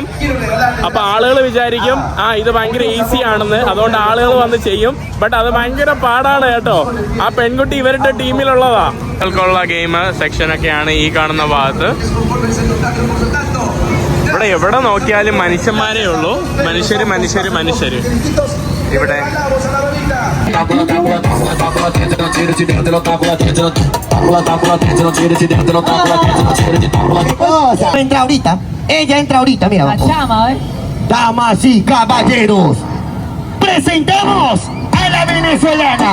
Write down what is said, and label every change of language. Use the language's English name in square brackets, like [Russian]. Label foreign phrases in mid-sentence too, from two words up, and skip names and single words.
[Malayalam] അപ്പൊ ആളുകൾ വിചാരിക്കും ഇത് ഭയങ്കര ഈസി ആണെന്ന്, അതുകൊണ്ട് ആളുകൾ വന്ന് ചെയ്യും. ബട്ട് അത് ഭയങ്കര പാടാണ് കേട്ടോ. ആ പെൺകുട്ടി ഇവരുടെ ടീമിലുള്ളതാ. ുള്ള ഗെയിം സെക്ഷനൊക്കെയാണ് ഈ കാണുന്ന ഭാഗത്ത്. ഇവിടെ എവിടെ നോക്കിയാലും മനുഷ്യന്മാരേ ഉള്ളൂ. മനുഷ്യര് മനുഷ്യര് മനുഷ്യര് ഇവിടെ. [Spanish] Entra ahorita. Ella entra ahorita, mira. La llama, Damas y caballeros, presentamos a la venezolana.